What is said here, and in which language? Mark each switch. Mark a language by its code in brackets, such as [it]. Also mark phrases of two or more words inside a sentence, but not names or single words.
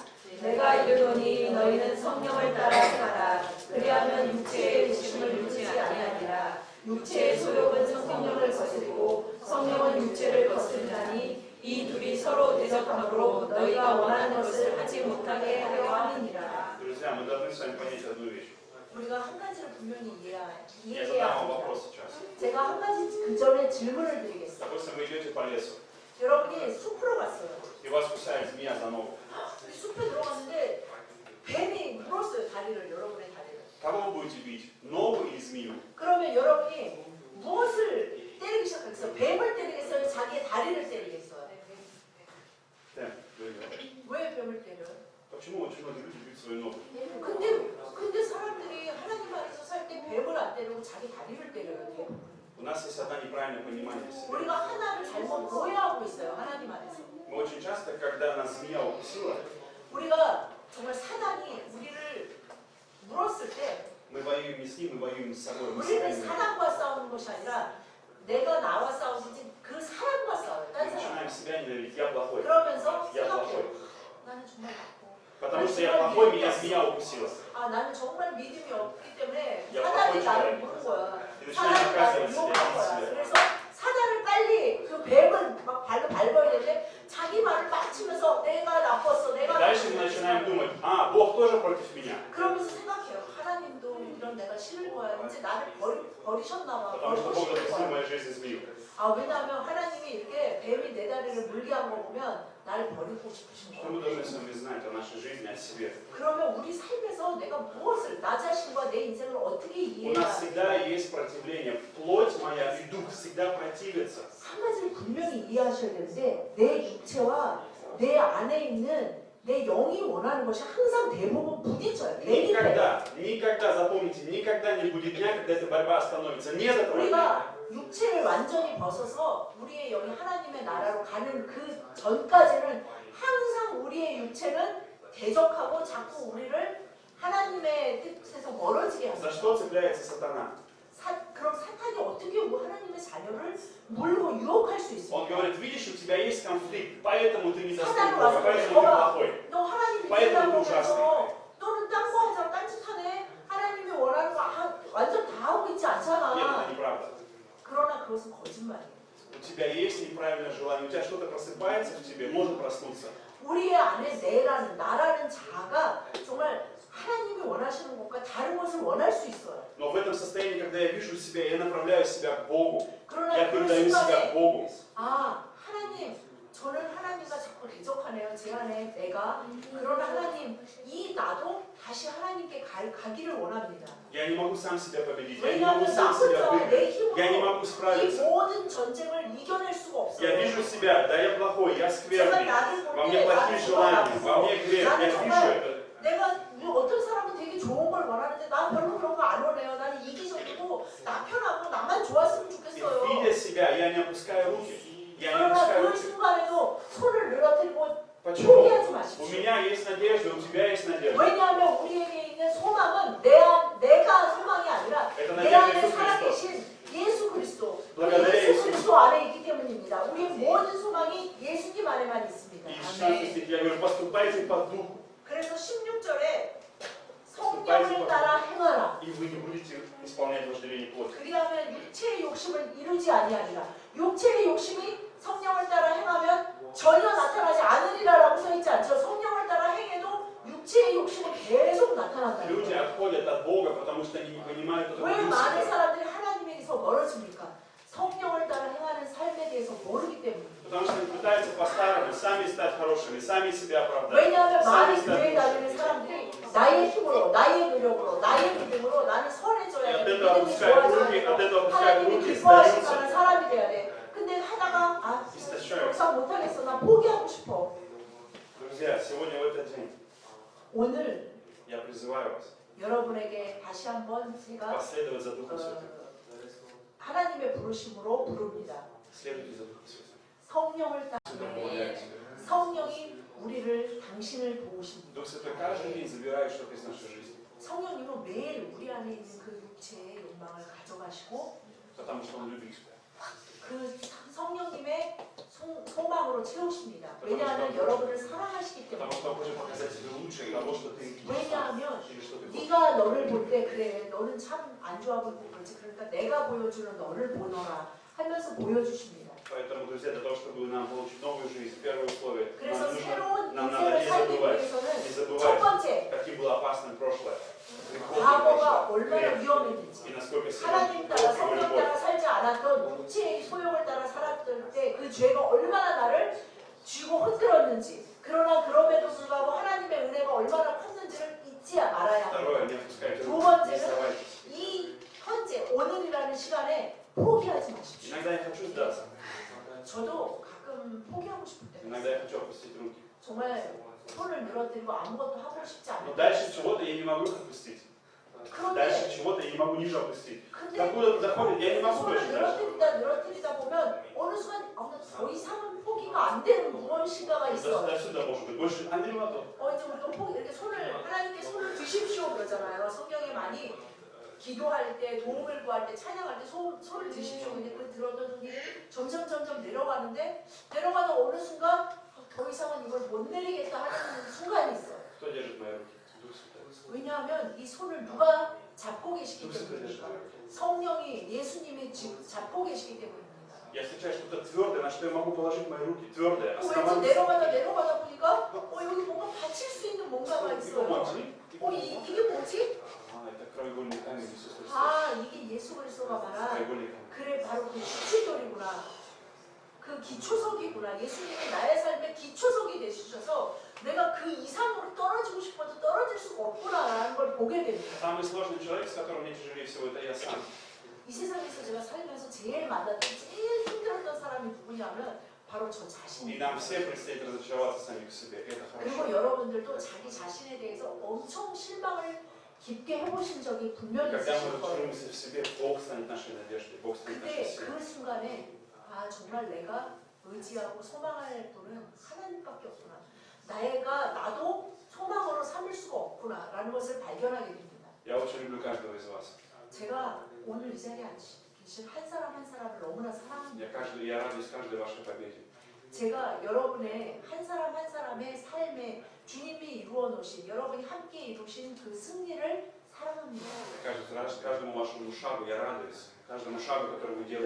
[ko] 내가 이르노니 너희는 성령을 따라 살아라. 그리하면 육체의 욕심을 이루지 아니하리라. 육체의 소욕은 성령을 거스리고 성령은 육체를 거스르나니 이 둘이 서로 대적함으로 너희가 원하는 것을 하지 못하게 하려 함이니라. [ru] Друзья, мы должны с вами понять одну вещь. [ko] 우리가 한 가지를 분명히 [ru] Я [ko] 이해해야 [ru] задам вам [ko] 합니다. [ru] вопрос сейчас. [ko] 제가 한 가지 그 전에 질문을 드리겠습니다. [ru] Допустим, вы идете по лесу, [ko] 여러분이 숲으로 갔어요. [ru] и вас кусает змея за ногу. [ko] 숲에 들어갔는데 뱀이 물었어요. 다리를, 여러분의 다리를. [ru] Кого вы будете бить? Ногу или змею? [ko] 그러면 여러분이 무엇을 때리기 시작하겠어요? 뱀을 때리겠어요? 자기의 다리를 때리겠어요? [ru] Да, вы [ko] 왜 뱀을 때려요? [ru] Почему очень многие люди бьют свою ногу? [ko] 근데 사람들이 하나님 안에서 살 때 뱀을 안 때리고 자기 다리를 때려야 돼요. [ru] У нас есть одно неправильное понимание себя. [ko] 우리가 하나를 잘못 오해하고 있어요. 하나님 안에서. [ru] Мы очень часто, когда нас змея укусила, [ko] 우리가 정말 사단이 우리를 물었을 때 [ru] Мы воюем не с ним, мы воюем с собой. Мы [ko] 우리는 [ru] с нами. [ko] 사람과 싸우는 것이 아니라 내가 나와 싸우든지 그 사람과 싸워요. [ru] Мы [ko] 딴 사람. [ru] начинаем себя ненавидеть. Я плохой. [ko] 그러면서 [ru] Я [ko] 생각해요. [ru] плохой. [ko] 나는 정말 나빠. [ru] Потому что я плохой, меня укусило. [ko] 아 나는 정말 믿음이 없기 때문에 야, 사단이 바꿔줘야 나를 돼. 모는 거야. 이거 사단이 진짜 나를 가슴이 유혹한 거야. 있어요. 그래서 사단을 빨리 그 뱀을 막 발로 밟아야 되는데 자기 말을 막 치면서 내가 나빴어. 내가 [ru] Дальше мы начинаем думать, Бог тоже против меня. [ko] 그러면서 생각해요. 하나님도 이런 내가 싫은 거야. 이제 나를 버리셨나 봐. [ru] Потому что [ko] 버리고 [ru] Бог [ko] 싶은 [ru] допустил [ko] 거야. [ru] мою жизнь изменил. [ko] 아 왜냐하면 하나님이 이렇게 뱀이 내 다리를 물게 한 거 보면 나를 버리고 싶으신 [ru] Что [ko] 거야. [ru] мы должны с вами знать о нашей жизни, о себе? [ko] 그러면 우리 삶에서 내가 무엇을 나 자신과 내 인생을 어떻게 [ru] У [ko] 이해해야 [ru] нас всегда есть противление. Плоть моя и дух всегда противятся. [ko] 한 가지를 분명히 이해하셔야 되는데 내 육체와 내 안에 있는 내 영이 원하는 것이 항상 대부분 부딪혀요. 대립해요. [ru] Никогда, запомните, никогда не будет дня, когда эта борьба остановится. Нет этого дня. [ko] 우리가 육체를 완전히 벗어서 우리의 영이 하나님의 나라로 가는 그 전까지는 항상 우리의 육체는 대적하고 자꾸 우리를 하나님의 뜻에서 멀어지게 [ru] За [ko] 합니다. [ru] что цепляется сатана? [ko] 그럼 사탄이 어떻게 하나님의 자녀를 물고 유혹할 수 [ru] Он [ko] 있습니까? [ru] говорит, видишь, у тебя есть конфликт, поэтому ты не достойный [ko] 사단은 [ru] Бога, [ko] 와서 [ru] поэтому ты [ko] 봐봐. [ru] плохой. [ko] 너 하나님 [ru] Поэтому [ko] 믿는다고 [ru] ты [ko] 해서 [ru] ужасный. [ko] 너는 딴 거 하자고 딴짓하네. 하나님이 원하는 거 완전 다 하고 있지 [ru] Нет, [ko] 않잖아. [ru] это неправда. [ko] 그러나 그것은 거짓말이에요. [ru] У тебя есть неправильное желание, у тебя что-то просыпается в тебе, может проснуться. [ko] 우리의 안에 내라는 나라는 자가 정말 하나님이 원하시는 것과 다른 것을 원할 수 있어요. [ru] Но в этом состоянии, когда я вижу себя, я направляю себя к Богу. [ko] 그러나 [ru] Я [ko] 그 [ru] передаю себя [ko] 순간에 [ru] к Богу. [ko] 아 하나님 저는 하나님과 자꾸 대적하네요. 제 안에 내가 그러나 하나님 이 나도 다시 하나님께 가기를 원합니다. [ru] Я не могу сам себя победить, я не могу [ko] 왜냐하면 [ru] сам [ko] 나 [ru] себя [ko] 혼자 내 [ru] выиграть, я не [ko] 힘으로 [ru] могу [ko] 이 [ru] справиться. [ko] 모든 전쟁을 이겨낼 수가 없어요. [ru] Я вижу себя, да я плохой, я [ko] 제가 [ru] скверный, [ko] 나를 [ru] во [ko] 볼 [ru] мне [ko] 때 [ru] плохие [ko] 나는 [ru] желания, во мне грех, я [ko] 나는 [ru] вижу [ko] 정말 [ru] это. [ko] 내가 어떤 사람은 되게 좋은 걸 원하는데 난 별로 그런 거 안 원해요. 나는 이기적이고 나 편하고 나만 좋았으면 [ru] И [ko] 좋겠어요. [ru] видя себя, я не опускаю руки. Я не [ko] 그러나 [ru] опускаю [ko] 그 [ru] руки. [ko] 순간에도 손을 늘어뜨리고 [ru] Почему? [ko] 포기하지 [ru] У [ko] 마십시오. [ru] меня есть надежда, у тебя есть надежда. [ko] 왜냐하면 우리에게 있는 소망은 내가 소망이 아니라 [ru] Это [ko] 내 [ru] надежда [ko] 안에 [ru] Иисус Христос. [ko] 살아계신 예수 그리스도. [ru] благодаря [ko] 예수 [ru] Иисусу. [ko] 그리스도 안에 있기 때문입니다. 우리의 모든 소망이 예수님 안에만 있습니다. [ru] И в 16 стихе я говорю, поступайте по духу, [ko] 그래서 16절에 성령을 따라 행하라. [ru] и вы не будете исполнять вожделение плоти. [ko] 그리하면 육체의 욕심을 이루지 아니하리라. 육체의 욕심이 성령을 따라 행하면 전혀 나타나지 않으리라라고 써 있지 않죠. 성령을 따라 행해도 육체의 욕심은 계속 나타난다는 [ru] Люди [ko] 거예요. [ru] отходят от Бога, потому что они не понимают, кто [ko] 왜 [ru] такой [ko] 많은 [ru] Иисус. [ko] 사람들이 하나님에게서 멀어집니까? 성령을 따라 행하는 삶에 대해서 모르기 때문입니다. [ru] Потому что они пытаются по-старому сами стать хорошими, сами себя оправдать, [ko] 왜냐하면 [ru] сами [ko] 많은 [ru] стать [ko] 교회 다니는 [ru] лучшими. [ko] 사람들이 나의 힘으로, 나의 노력으로, 나의 믿음으로 나는 선해져야 돼. [ru] от этого [ko] 믿음이 [ru] опускают руки, [ko] 좋아지고 [ru] от этого опускают [ko] 하나님이 [ru] руки, [ko] 기뻐하시는 [ru] сдаются. [ko] 사람이 돼야 돼. 근데 하다가 더 이상 못하겠어. 나 포기하고 싶어. [ru] Друзья, сегодня в этот день [ko] 오늘 [ru] я призываю вас [ko] 여러분에게 다시 한번 제가 [ru] последовать за Духом Святым. [ko] 하나님의 부르심으로 부릅니다. [ru] Следуйте за Духом Святым. [ko] 성령을 따라 [ru] Дополняйте себя. [ko] 성령이 우리를 당신을 도우십니다. [ru] Дух Святой каждый день забирает что-то из нашей жизни, [ko] 성령님은 매일 우리 안에 있는 그 육체의 욕망을 가져가시고 [ru] потому что Он любит тебя. [ko] 그 성령님의 소망으로 채우십니다. 왜냐하면 여러분을 사랑하시기 [ru] Потому [ko] 때문에. [ru] что Он хочет показать тебе лучшее того, что ты [ko] 왜냐하면 [ru] или что ты хочешь. [ko] 네가 너를 볼 때 그래 너는 참 안 좋아 보이고 그렇지 그러니까 내가 보여주는 너를 보너라 하면서 보여주십니다. [ru] Поэтому, друзья, для того, чтобы нам получить новую жизнь, первое условие, [ko] 그래서 새로운 [ru] нам надо [ko] 인생을 [ru] не [ko] 살기 [ru] забывать, [ko] 위해서는 [ru] не [ko] 첫 [ru] забывать, [ko] 번째 [ru] каким было опасным прошлое, греховное [ko] 과거가 [ru] прошлое, [ko] 얼마나 [ru] грех, [ko] 위험했는지 [ru] и насколько сильно [ko] 하나님 따라 [ru] Бог его [ko] 성령 [ru] любовь. [ko] 따라 살지 않았던 육체의 소욕을 따라 살았을 때 그 죄가 얼마나 나를 쥐고 흔들었는지 그러나 그럼에도 불구하고 하나님의 은혜가 얼마나 컸는지를 잊지 말아야 합니다. [ru] Второе, не опускайте [ko] 두 [ru] руки, не [ko] 번째는 [ru] сдавайтесь. [ko] 이 현재 오늘이라는 시간에 포기하지 마십시오. [ru] Иногда я хочу сдаться, [ko] 저도 가끔 포기하고 싶을 때가 [ru] иногда [ko] 있어요. [ru] я хочу опустить руки. [ko] 정말 손을 늘어뜨리고 아무것도 하고 싶지 [ru] Но [ko] 않아요. [ru] дальше чего-то я не могу их опустить. Дальше [ko] 그런데 [ru] чего-то я не могу ниже опустить. [ko] 근데 [ru] Докуда доходит, я не могу [ko] 손을 [ru] больше дальше. [ko] 늘어뜨리다 보면 어느 순간 더 이상은 포기가 안 되는 무언가가 있어. [ru] До сюда может быть. Больше [ko] 안 되는 것도. 이제 우리가 이렇게 손을 하나님께 손을 드십시오 그러잖아요. 성경에 많이 기도할 때, 도움을 구할 때, 찬양할 때 소를 드십시오. 근데 그 들었던 손이 점점 내려가는데 내려가는 어느 순간 더 이상은 이걸 못 내리겠다 하는 순간이 있어요. [ru] Кто держит мои руки? Дух Святой. [ko] 왜냐하면 이 손을 누가 잡고 계시기 [ru] Дух Святой держит [ko] 때문입니다. [ru] мои руки. [ko] 성령이 예수님이 잡고 계시기 때문입니다. [ru] Я встречаю что-то твердое, на что я могу положить мои руки. Твердое. [ko] 왠지 [ru] Основание. [ko] 내려가다 보니까 여기 뭔가 받칠 수 있는 뭔가가 [ru] Иго [ko] 있어요. [ru] мочи. [ko] 이게 뭐지? [ru] Это краеугольный камень Иисуса Христа. [ko] 아, 이게 예수 그리스도가 말한 [ru] Краеугольный камень. [ko] 그래 바로 그 기초돌이구나. 그 기초석이구나. 예수님이 나의 삶의 기초석이 되시셔서 내가 그 이상으로 떨어지고 싶어도 떨어질 수가 없구나라는 걸 보게 됩니다. [ru] Самый сложный человек, с которым мне тяжелее всего, это я сам. [ko] 이 세상에서 제가 살면서 제일 만났던 제일 힘들었던 사람이 누구냐면 바로 저 [ru] И [ko] 자신입니다. [ru] нам все предстоит разочароваться сами в себе. Это [ko] 그리고 [ru] хорошо. [ko] 여러분들도 자기 자신에 대해서 엄청 실망을 깊게 해보신 적이 분명히 [ru] Когда мы [ko] 있으실 거예요. [ru] разочаруемся в себе, Бог станет нашей надеждой, Бог станет нашей [ko] 그때 [ru] силой. [ko] 그 순간에 아 정말 내가 의지하고 소망할 분은 하나님밖에 없구나. 나도 소망으로 삼을 수가 없구나라는 것을 발견하게 됩니다. [ru] Я очень люблю каждого из вас. [ko] 제가 오늘 이 자리에 계신 한 사람 한 사람을 너무나 사랑합니다. [ru] Я радуюсь каждой вашей победе. [ko] 제가 여러분의 한 사람 한 사람의 삶에 주님이 이루어 놓으신 여러분이 함께 이루신 그 승리를 사랑합니다. [ru] Каждому вашему шагу я радуюсь. Каждому шагу, который вы делаете